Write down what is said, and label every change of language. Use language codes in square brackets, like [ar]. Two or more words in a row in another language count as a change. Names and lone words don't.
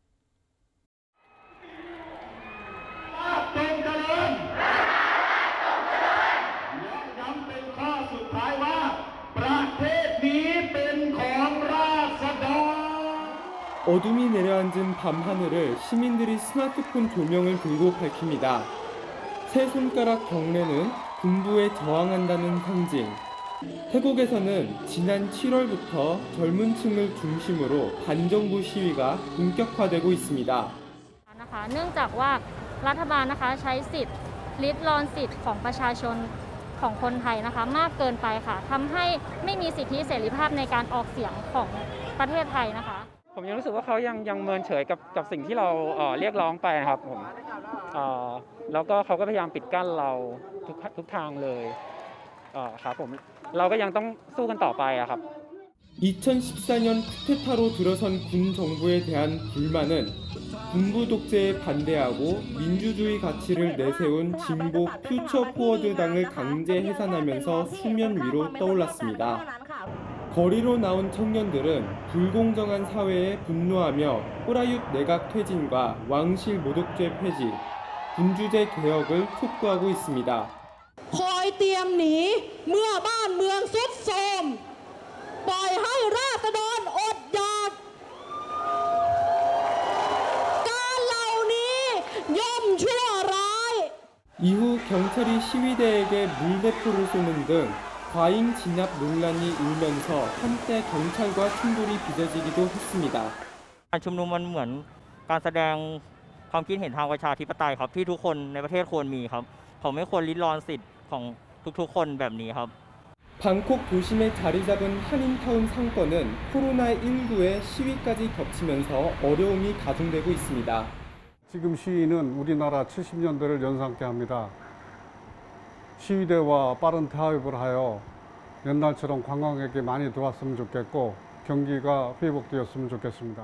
[ko] 어둠이 내려앉은 밤하늘을 시민들이 스마트폰 조명을 들고 밝힙니다. 세 손가락 경례는 군부에 저항한다는 상징. 태국에서는 지난 7월부터 젊은 층을 중심으로 반정부 시위가 본격화되고 있습니다. [th] เนื่องจากว่ารัฐบาลใช้สิทธิ์ริดรอนสิทธิ์ของประชาชนของคนไทยมากเกินไปค่ะทำให้ไม่มีสิทธิเสรีภาพในการออกเสียงของประเทศไทยนะคะ ผมยังรู้สึกว่าเขายังเมินเฉยกับสิ่งที่เราเรียกร้องไปนะครับผมแล้วก็เขาก็พยายามปิดกั้นเราทุกทางเลยครับผมเราก็ยังต้องสู้กันต่อไปครับ [ko] 2014년 쿠데타로 들어선 군 정부에 대한 불만은 군부 독재에 반대하고 민주주의 가치를 내세운 진보 퓨처 포워드 당을 강제 해산하면서 수면 위로 떠올랐습니다. 거리로 나온 청년들은 불공정한 사회에 분노하며 뿌라윳 내각 퇴진과 왕실 모독죄 폐지, 군주제 개혁을 촉구하고 있습니다. [th] คอยเตรียมหนีเมื่อบ้านเมืองทรุดโทรมปล่อยให้ราษฎรอดอยากการเหล่านี้ย่อมชั่วร้าย [ko] 이후 경찰이 시위대에게 물대포를 쏘는 등 과잉 진압 논란이 일면서 한때 경찰과 충돌이 빚어지기도 했습니다. [th] การชุมนุมมันเหมือนการแสดงความคิดเห็นทางประชาธิปไตยครับที่ทุกคนในประเทศควรมีครับผมไม่ควรริดรอนสิทธิ์ของทุกๆคนแบบนี้ครับ [ko] 방콕 도심에 자리 잡은 한인타운 상권은 코로나19의 시위까지 겹치면서 어려움이 가중되고 있습니다. 지금 시위는 우리나라 70년대를 연상케 합니다. 시위대와 빠른 타협을 하여 옛날처럼 관광객이 많이 들어왔으면 좋겠고 경기가 회복되었으면 좋겠습니다.